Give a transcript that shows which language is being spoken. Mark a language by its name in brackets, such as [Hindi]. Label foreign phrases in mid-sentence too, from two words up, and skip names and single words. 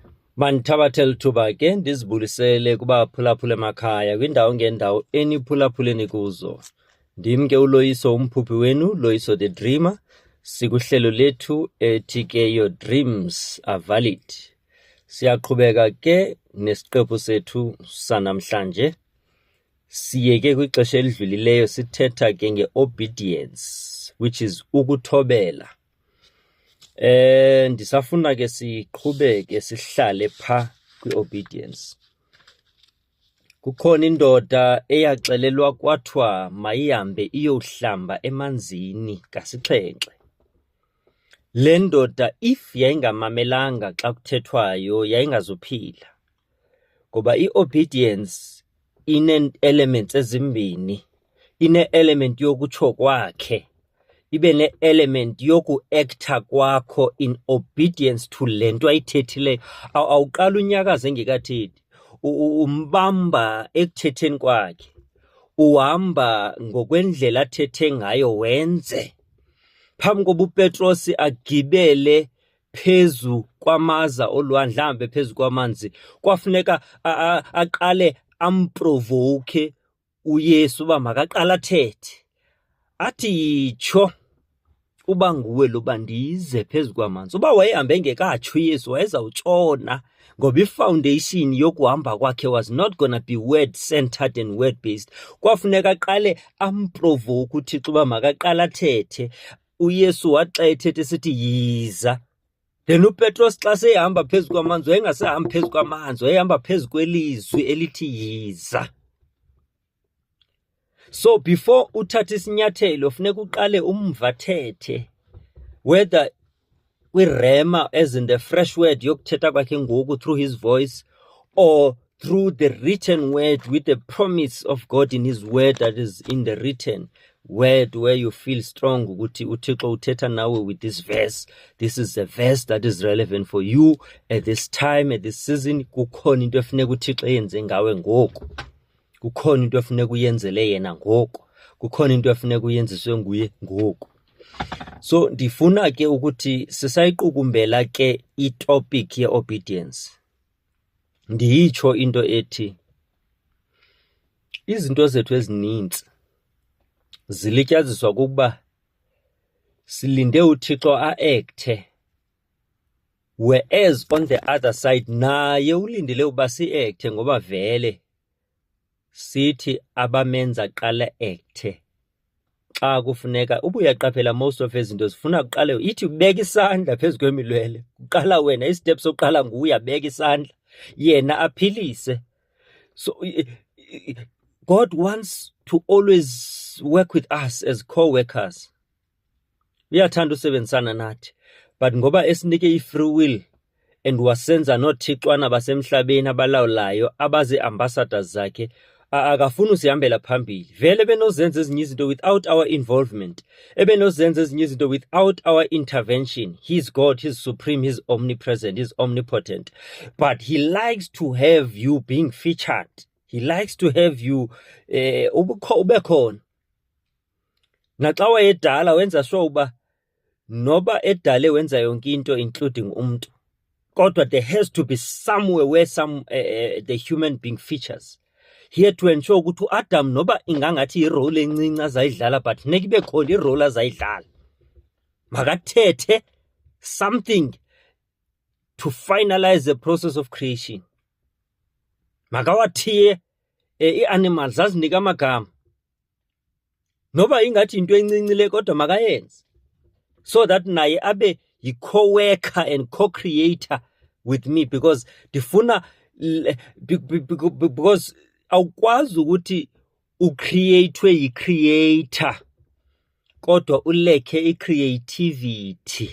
[Xhosa] Manithabathela ithuba ke ndizibulisele kubaphulaphula emakhaya kwindawo ngendawo eniphulaphuleni kuzo. Ndim ke uLoyiso umphuphi wenu, Loyiso the Dreamer. Sikuhlelo lethu ethi ke [English] your dreams are valid. [Xhosa] Siyaqhubeka ke nesiqephu sethu sanamhlanje. Siyeke kwixesha elidlulileyo sithetha ke ngeobedience, [English] which is ukuthobela. [Xhosa] Ndisafuna ke siqhubeke sihlale pha kwi-obedience. Kukhona indoda eyaxelelwa kwathiwa mayihambe iyohlamba emanzini ngasixhenxe. Le ndoda if yayingamamelanga xa kuthethwayo yayingazuphila, ngoba i-obedience ine-elements ezimbini. Ine-element yokutsho kwakhe, ibe ne-element yoku-acta kwakho [English] in obedience to [Xhosa] le nto ayithethileyo. Awuqala unyakaza engekathethi, umbamba ekuthetheni kwakhe, uhamba ngokwendlela athethe ngayo wenze. Phambi koba uPetros agibele phezu kwamaza olwandle, ahambe phezu kwamanzi, kwafuneka aqale amprovoke uYesu uba makaqala athethe. Athi yitsho uba nguwe loba ndize phezu kwamanzi. Uba wayehambe engekatsho uYesu wayezawutshona, ngoba ifoundation yokuhamba kwakhe [English] was not gonna be word centered and word based. [Xhosa] Kwafuneka aqale amprovoke uThixo uba makaqala athethe. uYesu waxa ethethe sithi yiza. Then uPetros xa sehamba phezu kwamanzi wayengasahambi phezu kwamanzi, wayehamba phezu kwelizwi elithi yiza. [English] So before [Xhosa] uthatha isinyathelo funeka uqale umvathethe, [English] whether kwi-rhema as in the fresh word [Xhosa] yokuthetha kwakhe ngoku [English] through his voice, or through the written word with the promise of God in his word that is in the written word, where you feel strong [Xhosa] ukuthi uThixo uthetha nawe [English] with this verse. This is a verse that is relevant for you at this time, at this season. [Xhosa] Kukhona into efuneka uThixo yenze ngawe ngoku. Kukhona into efuneka uyenzele yena ngoku. Kukhona into efuneka uyenziswe nguye ngoku. So ndifuna ke ukuthi sisayiqukumbela ke itopic ye-obedience. Ndiyitsho into ethi izinto zethu ezininzi zilityaziswa kukuba silinde uThixo a-acte, [English] whereas on the other side [Xhosa] naye ulindile uba si-acte, ngoba vele sithi abamenza qala acte xa kufuneka. Uba uyaqaphela [English] most of [Xhosa] izinto zifuna kuqale, ithi ubeka isandla phezu kwemilwele, uqala wena, istep sokuqala nguwe uyabeka isandla, yena aphilise. [English] So God wants to always work with us as co-workers. [Xhosa] Uyathanda usebenzisana nathi, but ngoba esinike i- [English] free will and [Xhosa] wasenza noothixwana basemhlabeni abalawulayo abazi-ambassadors zakhe, akafuni usihambela phambili. Vele benozenza ezinye izinto [English] without our involvement, [Xhosa] ebenozenza ezinye izinto [English] without our intervention. He's God, he's supreme, he's omnipresent, he's omnipotent, but he likes to have you being featured. He likes to have you [Xhosa] ube khona. Naxa wayedala wenza sure uba noba edale wenza yonke into including umntu, kodwa [English] there has to be somewhere where the human being features. He had to ensure [Xhosa] ukuthi uAdam noba ingangathi irole encinci azayidlala, but funeka ibe khona irole azayidlala. Makathethe [English] something to finalize the process of creation. [Xhosa] Makawathiye i-animals azinike amagama, noba ingathi into encinci le kodwa makayenze, [English] so that [Xhosa] naye abe yi- [English] co-worker and co-creator with me, because [Xhosa] ndifuna because awukwazi ukuthi ucreatwe yi-creator kodwa ulekhe i-creativity.